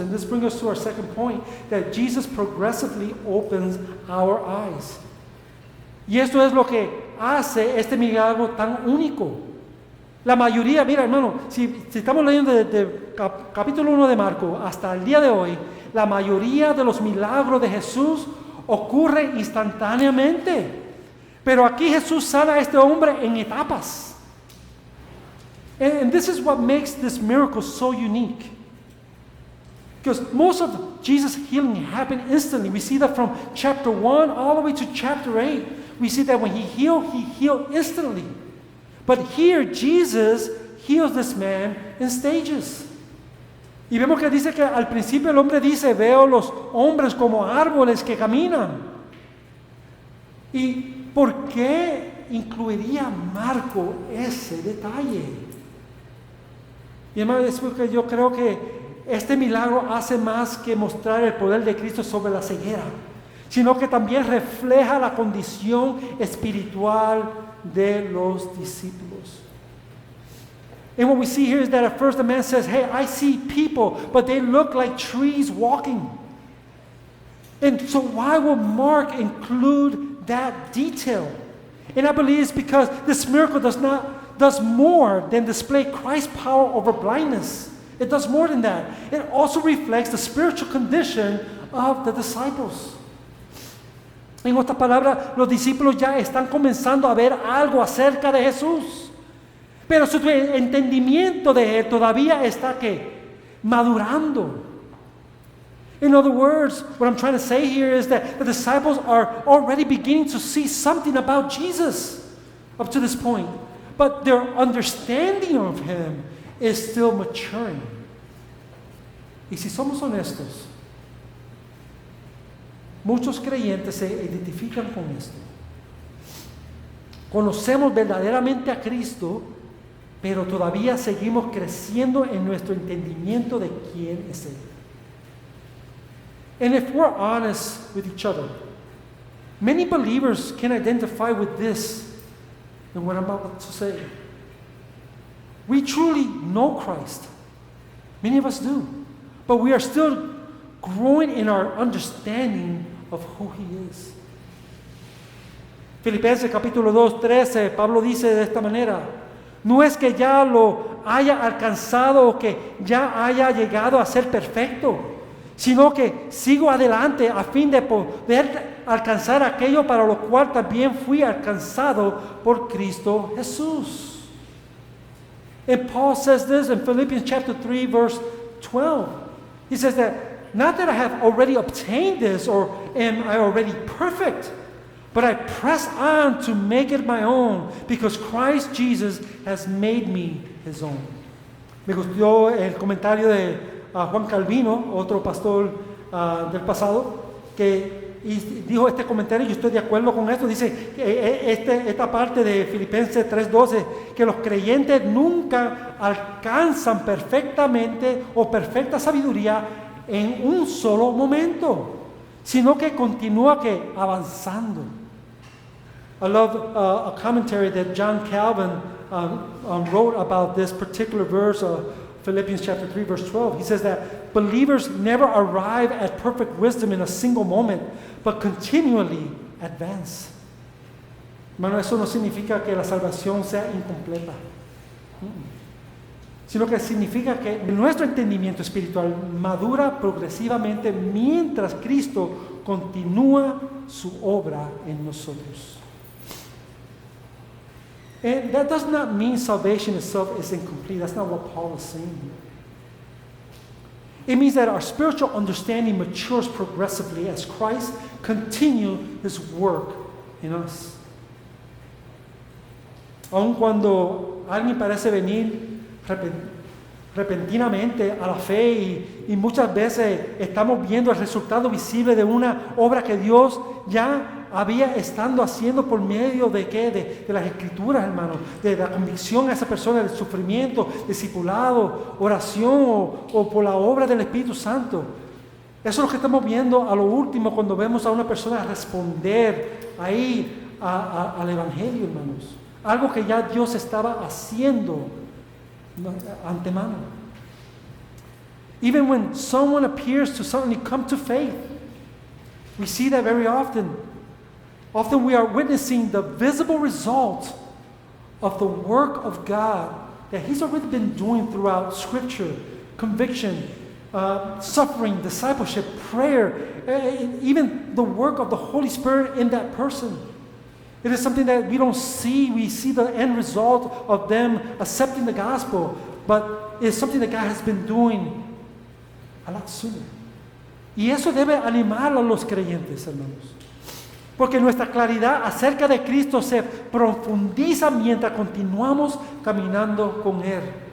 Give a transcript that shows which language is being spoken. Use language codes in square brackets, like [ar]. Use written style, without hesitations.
[en] And this brings us to our second point, that Jesus progressively opens our eyes. [es] Y esto es lo que hace este milagro tan único. La mayoría, mira hermano, si estamos leyendo desde capítulo 1 de Marcos hasta el día de hoy, la mayoría de los milagros de Jesús ocurre instantáneamente. Pero aquí Jesús sana a este hombre en etapas. [en] And this is what makes this miracle so unique. Because most of Jesus' healing happened instantly. We see that from chapter 1 all the way to chapter 8. We see that when he healed instantly. But here, Jesus heals this man in stages. [es] Y vemos que dice que al principio el hombre dice, veo los hombres como árboles que caminan. ¿Y por qué incluiría Marco ese detalle? Y hermano, es porque yo creo que este milagro hace más que mostrar el poder de Cristo sobre la ceguera, sino que también refleja la condición espiritual de los discípulos. [en] And what we see here is that at first the man says, hey, I see people, but they look like trees walking. And so why would Mark include that detail? And I believe it's because this miracle does more than display Christ's power over blindness. It does more than that. It also reflects the spiritual condition of the disciples. [es] En otras palabras, los discípulos ya están comenzando a ver algo acerca de Jesús. Pero su entendimiento de él todavía está madurando. [en] In other words, what I'm trying to say here is that the disciples are already beginning to see something about Jesus up to this point. But their understanding of him is still maturing. [es] Y si somos honestos, muchos creyentes se identifican con esto. Conocemos verdaderamente a Cristo, pero todavía seguimos creciendo en nuestro entendimiento de quién es Él. [en] And if we're honest with each other, many believers can identify with this and what I'm about to say. We truly know Christ. Many of us do. But we are still growing in our understanding of who He is. [es] Filipenses capítulo 2, 13, Pablo dice de esta manera: no es que ya lo haya alcanzado o que ya haya llegado a ser perfecto, sino que sigo adelante a fin de poder alcanzar aquello para lo cual también fui alcanzado por Cristo Jesús. [en] And Paul says this in Philippians chapter 3, verse 12. He says that, not that I have already obtained this or am I already perfect, but I press on to make it my own because Christ Jesus has made me His own. [es] Me gustó el comentario de Juan Calvino, otro pastor del pasado, que dijo este comentario, y yo estoy de acuerdo con esto. Dice esta parte de Filipenses 3:12, que los creyentes nunca alcanzan perfectamente o perfecta sabiduría en un solo momento, sino que continúa avanzando. [en] I love a commentary that John Calvin wrote about this particular verse of Philippians chapter 3, verse 12. He says that believers never arrive at perfect wisdom in a single moment, but continually advance. [es] Hermano, eso no significa que la salvación sea incompleta, sino que significa que nuestro entendimiento espiritual madura progresivamente mientras Cristo continúa su obra en nosotros. [en] And that does not mean salvation itself is incomplete. That's not what Paul is saying here. It means that our spiritual understanding matures progressively as Christ continues His work in us. [es] Aun cuando alguien parece venir repentinamente a la fe y muchas veces estamos viendo el resultado visible de una obra que Dios ya había estado haciendo por medio de las Escrituras, hermano, de la convicción a esa persona, del sufrimiento, discipulado, oración o por la obra del Espíritu Santo. Eso es lo que estamos viendo a lo último cuando vemos a una persona responder ahí al Evangelio, hermanos. Algo que ya Dios estaba haciendo antemano. [en] Even when someone appears to suddenly come to faith, we see that very often. Often we are witnessing the visible result of the work of God that He's already been doing throughout Scripture, conviction, suffering, discipleship, prayer, even the work of the Holy Spirit in that person. It is something that we don't see. We see the end result of them accepting the gospel, but it's something that God has been doing a lot sooner. [es] Y eso debe animar a los creyentes, hermanos. Porque nuestra claridad acerca de Cristo se profundiza mientras continuamos caminando con Él.